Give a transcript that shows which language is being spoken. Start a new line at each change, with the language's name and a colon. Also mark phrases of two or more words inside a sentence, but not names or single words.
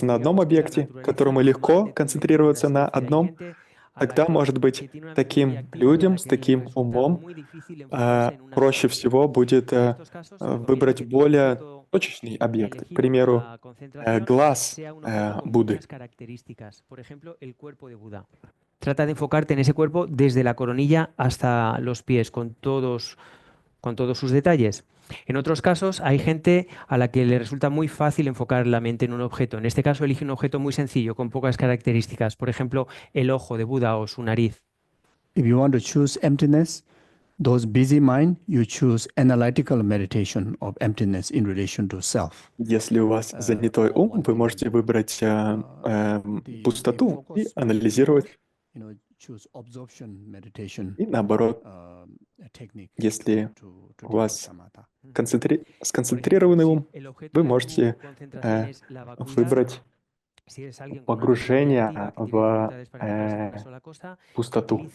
Russian: на одном объекте, которому легко концентрироваться на одном, тогда, может быть, таким людям с таким умом проще всего будет выбрать более точечный объект, к примеру, глаз Будды.
Spanish: Trata de enfocarte en ese cuerpo desde la coronilla hasta los pies, con todos sus detalles. En otros casos, hay gente a la que le resulta muy fácil enfocar la mente en un objeto. En este caso, elige un objeto muy sencillo, con pocas características. Por ejemplo, el ojo de Buda o su nariz.
English: If you want to choose emptiness, those busy mind, you choose analytical meditation of emptiness in relation to self.
Russian: Если у вас занятой ум, вы можете выбрать пустоту и анализировать. И наоборот, если у вас сконцентрированный ум, вы можете выбрать погружения в пустоту.